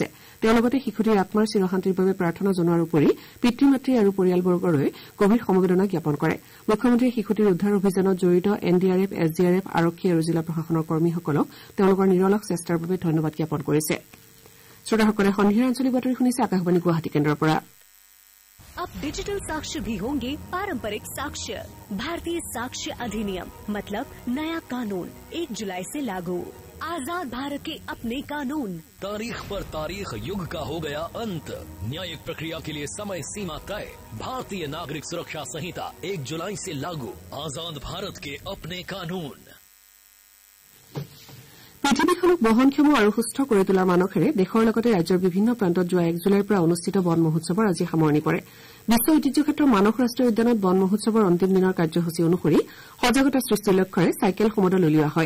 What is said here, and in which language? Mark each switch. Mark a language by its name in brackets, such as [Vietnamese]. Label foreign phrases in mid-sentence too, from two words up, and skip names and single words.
[Assamese] তেওঁ লগতে শিশুটিৰ আত্মাৰ চিৰশান্তিৰ বাবে প্ৰাৰ্থনা জনোৱাৰ উপৰি পিতৃ মাতৃ আৰু পৰিয়ালবৰ্গলৈ গভীৰ সমবেদনা জ্ঞাপন কৰে। মুখ্যমন্ত্ৰীয়ে শিশুটিৰ উদ্ধাৰ অভিযানত জড়িত NDRF, SDRF, আৰক্ষী আৰু জিলা প্ৰশাসনৰ কৰ্মীসকলক তেওঁলোকৰ নিৰলস চেষ্টাৰ বাবে ধন্যবাদ জ্ঞাপন কৰিছে। শ্ৰোতাসকলে সন্ধিয়াৰ আঞ্চলিক বাতৰি শুনিছে আকাশবাণী গুৱাহাটী কেন্দ্ৰৰ পৰা। [Hindi] अब डिजिटल साक्ष्य भी होंगे पारंपरिक साक्ष्य। भारतीय साक्ष्य अधिनियम मतलब नया कानून 1 जुलाई से लागू। आजाद भारत के अपने कानून। तारीख पर तारीख युग का हो गया अंत। न्यायिक प्रक्रिया के लिए समय सीमा तय। भारतीय नागरिक सुरक्षा संहिता 1 जुलाई से लागू। आजाद भारत के अपने कानून। [Assamese] পৃথিৱীখনক বহনক্ষম আৰু সুস্থ কৰি তোলাৰ মানসেৰে দেশৰ লগতে ৰাজ্যৰ বিভিন্ন প্ৰান্তত যোৱা 1 জুলাইৰ পৰা অনুষ্ঠিত বন মহোৎসৱৰ আজি সামৰণি পৰে। বিশ্ব ঐতিহ্য ক্ষেত্ৰ মানস ৰাষ্ট্ৰীয় উদ্যানত বন মহোৎসৱৰ অন্তিম দিনৰ কাৰ্যসূচী অনুসৰি সজাগতা সৃষ্টিৰ লক্ষ্যৰে চাইকেল সমদল উলিওৱা হয়।